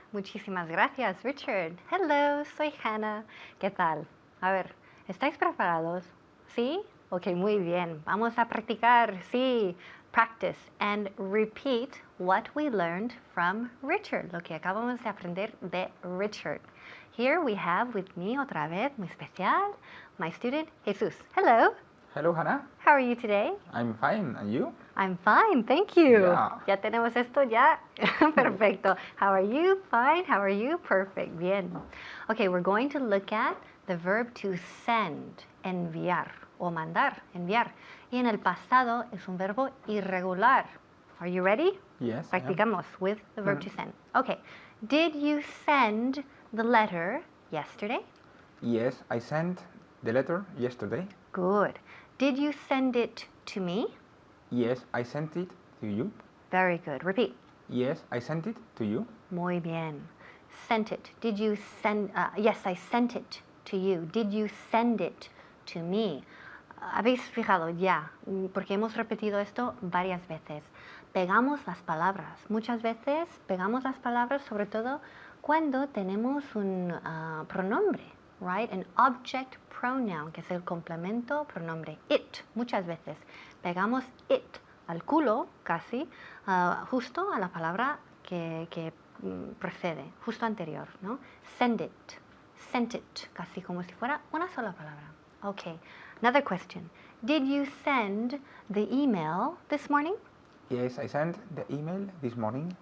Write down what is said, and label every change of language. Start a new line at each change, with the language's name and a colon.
Spanish: Muchísimas gracias, Richard. Hello, soy Hannah. ¿Qué tal? A ver, ¿estáis preparados? ¿Sí? Ok, muy bien. Vamos a practicar. Sí.
English: Practice and repeat what we learned from Richard.
Spanish: Lo que acabamos de aprender de Richard.
English: Here we have with me
Spanish: otra vez, muy especial,
English: my student,
Spanish: Jesus. Hello.
English: Hello, Hannah. How are you today? I'm fine. And you? I'm fine, thank you. Yeah.
Spanish: Ya tenemos esto ya. Perfecto.
English: How are you? Fine. How are you? Perfect. Bien. Okay, we're going to look at the verb to send,
Spanish: enviar, o mandar, enviar. Y en el pasado es un verbo irregular.
English: Are you ready? Yes. Practicamos with the verb to send. Okay. Did you send the letter yesterday? Yes, I sent the letter yesterday. Good. Did you send it to me? Yes, I sent it to you. Very good. Repeat. Yes, I sent it to you. Muy bien. Sent it. Did you send? Yes, I sent it to you. Did you send it to me?
Spanish: Habéis fijado ya, porque hemos repetido esto varias veces. Pegamos las palabras. Muchas veces pegamos las palabras, sobre todo cuando tenemos un pronombre, right?
English: An object pronoun,
Spanish: que es el complemento pronombre. It, muchas veces. Pegamos it al culo, casi, justo a la palabra que precede, justo anterior, ¿no? Send it, casi como si fuera una sola palabra.
English: Okay, another question. Did you send the email this morning? Yes, I sent the email this morning.